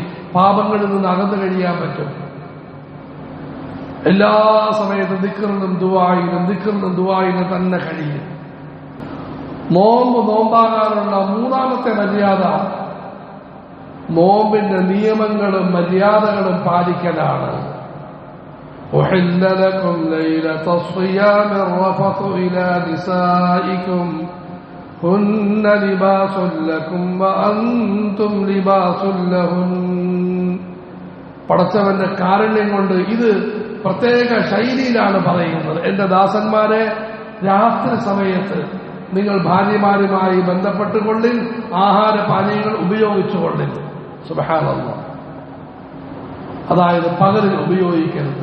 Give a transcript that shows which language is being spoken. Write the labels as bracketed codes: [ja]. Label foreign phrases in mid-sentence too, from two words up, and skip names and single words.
[ml] പാപങ്ങളിൽ നിന്ന് അകന്നു കഴിയാൻ പറ്റും. എല്ലാ സമയത്തും ദിക്റിനും ദുആയിനും തന്നെ കഴിയും. നോമ്പാകാനുള്ള മൂന്നാമത്തെ മര്യാദ നോമ്പിന്റെ നിയമങ്ങളും മര്യാദകളും പാലിക്കലാണ്. [ar] أحل لكم ليلة الصيام الرفث إلى نسائكم هن لباس لكم وأنتم لباس لهن. [ml] പടച്ചവന്റെ കാരുണ്യം കൊണ്ട് ഇത് പ്രത്യേക ശൈലിയിലാണ് പറയുന്നത്. എന്റെ ദാസന്മാരെ, രാത്രി സമയത്ത് നിങ്ങൾ ഭാര്യമാരുമായി ബന്ധപ്പെട്ടുകൊള്ളിൻ, ആഹാരപാനീയങ്ങൾ ഉപയോഗിച്ചുകൊള്ളിൻ. സുബ്ഹാനല്ലാഹ്. അതായത് പകലിൽ ഉപയോഗിക്കരുത്.